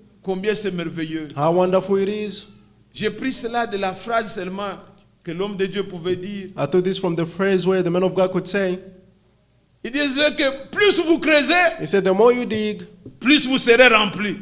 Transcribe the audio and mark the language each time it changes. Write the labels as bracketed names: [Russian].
[French] combien c'est merveilleux. [English] How wonderful it is. [French] J'ai pris cela de la phrase seulement que l'homme de Dieu pouvait dire. [English] I took this from the phrase where the man of God could say, [French] Il disait que plus vous creusez, [English] he said, the more you dig, [French] plus vous serez remplis.